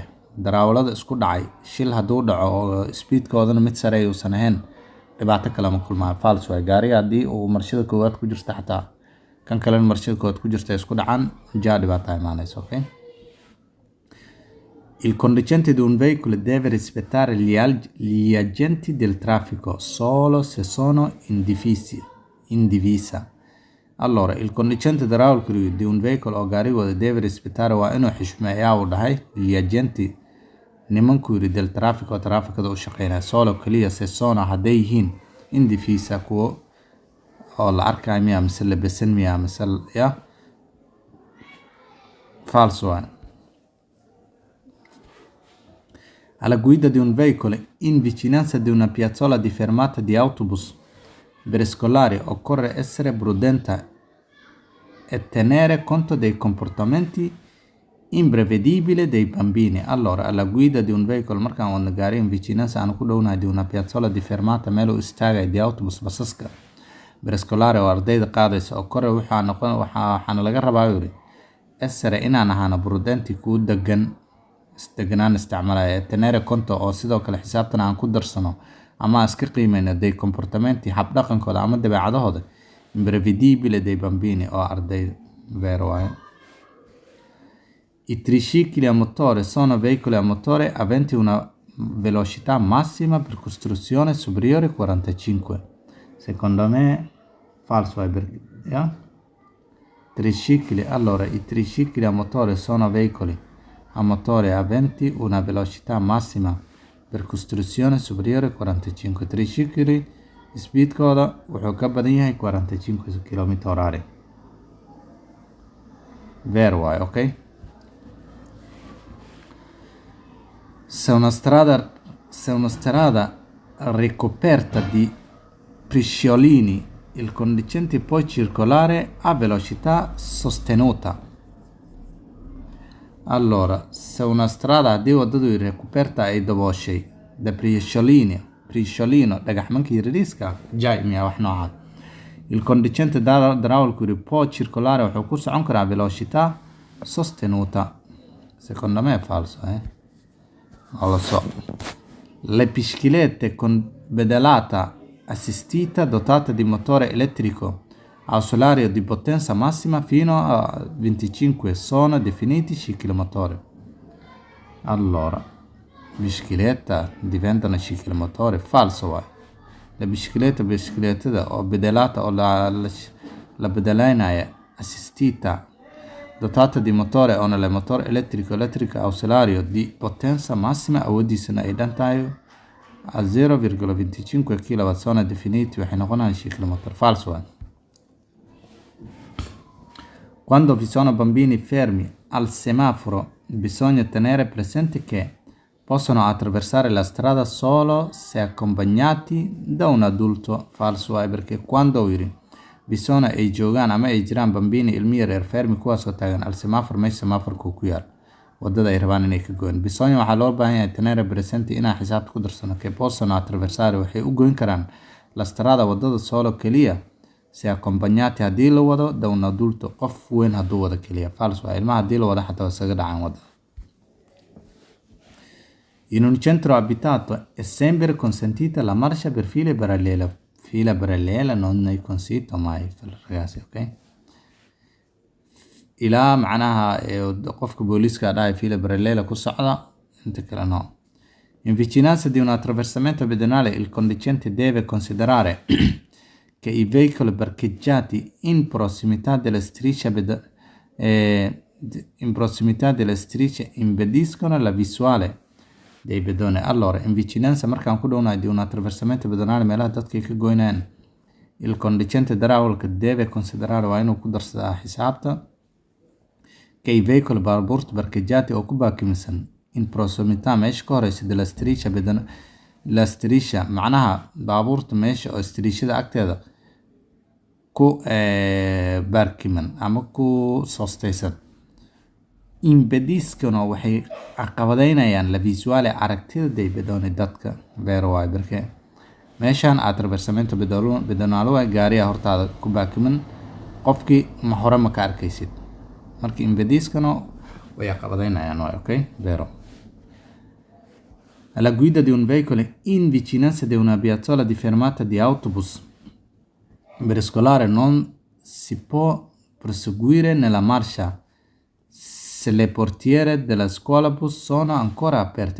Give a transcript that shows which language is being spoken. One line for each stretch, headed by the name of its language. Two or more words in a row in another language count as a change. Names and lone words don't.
Somali: darawalada isku dhacay shil hadduu dhaco oo speedkoodana mid sare uusan ahayn dhibaato kale ma kulmaa. falso waa gaariga haddii uu marshada koowaad ku jirto xataa kan kalena marshada koowaad ku jirta isku dhacaan jaa dhibaato imaanayso.
Italian: Okay, il conducente di un veicolo deve rispettare gli agenti del traffico solo se sono in divisa. allora il conducente idraulico di un veicolo
Somali: oo gaarigooda
Italian: deve rispettare
Somali: waa inuu xishmeeyaa uu dhahay
Italian: gli agenti
Somali: nimanku yiri
Italian: del traffico
Somali: trafficada u shaqeynaya solo keliya
Italian: se sono
Somali: hadday yihiin
Italian: in divisa
Somali: kuwo oo la arkayo miya mise labesan miya mise ya falso waa.
Italian: alla guida di un veicolo in vicinanza di una piazzola di fermata di autobus per scolari occorre essere prudente e tenere conto dei comportamenti imprevedibili dei bambini. Allora, alla guida di un veicolo
Somali: markaan wadna gaari
Italian: in vicinanza
Somali: aan ku dhownahay
Italian: di una piazzola di fermata
Somali: meel u istaagaya
Italian: di autobus
Somali: basaska berescolare oo ardayda qaadaysa oo kore waxaana laga rabaa yiri essere inaan ahaano prudenti ku deganaan isticmaalaya
Italian: tenere conto
Somali: oo sidoo kale xisaabtan aan ku darsano ama iska qiimeyno
Italian: dei comportamenti
Somali: habdhaqankooda ama dabeecadahooda
Italian: imprevedibile dei bambini
Somali: oo ardayda vero waaye.
Italian: I tricicli a motore sono veicoli a motore aventi una velocità massima per costruzione superiore a 45. Secondo me falso è perché tricicli. Allora, i tricicli a motore sono veicoli a motore aventi una velocità massima per costruzione superiore a 45.
Somali: Tricicli speedkooda wuxuu ka badan yahay 45 km/h. Vero waaye, ok?
Italian: Se una strada ricoperta di briciolini, il conducente può circolare a velocità sostenuta. Allora, se una strada
Somali: haddii wadadu ricoperta ay dabooshay
Italian: da briciolino
Somali: dhagaxmanka yariiska jaimia wax noocaas,
Italian: il conducente
Somali: darawalku yiri
Italian: può circolare
Somali: wuxuu ku socon karaa
Italian: velocità sostenuta. Secondo me è falso, non lo so. Le biciclette con pedalata assistita dotata di motore elettrico ausiliario di potenza massima fino a 25 sono definiti ciclomotori. Allora, bicicletta diventano ciclomotori, falso vai. La bicicletta o pedalata o la pedalina è assistita dotata di motore o nel motore elettrico ausiliario di potenza massima
Somali: awoodiisana ay dhan tahay
Italian: a 0,25 kW sono definiti
Somali: waxay noqonayaan
Italian: ciclomotor. Falso è. Quando vi sono bambini fermi al semaforo bisogna tenere presente che possono attraversare la strada solo se accompagnati da un adulto. Falso è perché quando bisogna
Somali: ay joogaan ama ay jiraan bambini ilmi yaryar fermi kuwaasoo taagan
Italian: al semaforo
Somali: meesha semaforku ku yaal wadada ay rabaan inay ka goyn. Bisogna waxaa loo baahan yahay
Italian: tenere presente
Somali: inaan xisaabta ku darsano
Italian: che possono attraversare
Somali: waxay u goyn karaan
Italian: la strada
Somali: wadada solo keliya
Italian: se accompagnati
Somali: haddii la wado
Italian: da un adulto
Somali: qof weyn hadduu wado keliya.
Italian: Falso è.
Somali: Ilmaha haddii la wado xataa waa isaga dhacaan wadada.
Italian: In un centro abitato è sempre consentita la marcia per file parallele. Fila parallela non è consentito mai ragazzi, ok?
Somali: ilaa macnaha qofka booliska dhahay
Italian: fila parallela
Somali: ku socda inta kale no.
Italian: In vicinanza di un attraversamento pedonale il conducente deve considerare che i veicoli parcheggiati in prossimità delle strisce impediscono la visuale dei pedoni. Allora, in vicinanza
Somali: markaan ku dhownahay
Italian: di un attraversamento pedonale
Somali: meelaha dadka ka goynayaan
Italian: il
Somali: conducente darawalka
Italian: deve considerare
Somali: waa inuu ku darsadaa xisaabta
Italian: che i veicoli
Somali: baabuurta parcheggiati oo ku baakimisan
Italian: in prossimità
Somali: meesha ka horeysa
Italian: della striscia la striscia
Somali: macnaha baabuurta meesha oo striishada agteeda ku baarkiman ama ku soostaysan impediscono waxay caqabadeynayaan
Italian: la visuale
Somali: aragtida
Italian: dei pedoni
Somali: dadka. Vero waaye perché meeshaan
Italian: attraversamento pedonale
Somali: waa gaariya hortaada ku baakiman qofkii ma hore ma ka arkaysid markii impediscono way caqabadeynayaan waaye,
Italian: ok? Vero. Alla guida di un veicolo in vicinanza di una piazzola di fermata di autobus per scolare non si può proseguire nella marcia se le portiere della scuola bus sono ancora aperte.